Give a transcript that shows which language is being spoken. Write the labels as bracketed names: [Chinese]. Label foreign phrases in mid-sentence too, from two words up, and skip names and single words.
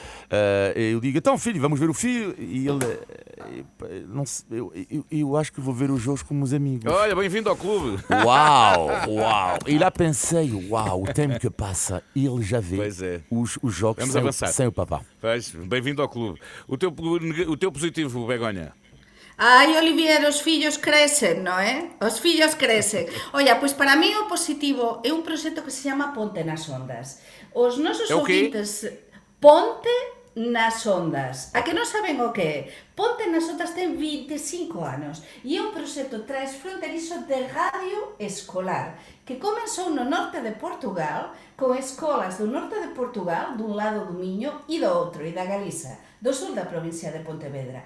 [Portuguese] Eu digo, então filho, vamos ver o filho. E ele, não sei, eu acho que vou ver os jogos com meus amigos. Olha, bem-vindo ao clube. Uau! E lá pensei, uau, o tempo que passa, ele já vê Pois é. os jogos Vamos avançar. sem o papá. Pois, bem-vindo ao clube. O teu positivo, Begonha. Ai, Olivier, [Galician] os fillos crecen, non é? Os fillos crecen. Oia, pois para mí o positivo é un proxecto que se chama Ponte nas Ondas. Os nosos [Portuguese] É o quê? [Galician] ouvintes... Ponte nas Ondas. A que non saben o que é? Ponte nas Ondas ten 25 anos e é un proxecto transfronterizo de radio escolar que comenzou no norte de Portugal con escolas do norte de Portugal, dun lado do Miño e do outro, e da Galiza, do sur da provincia de Pontevedra.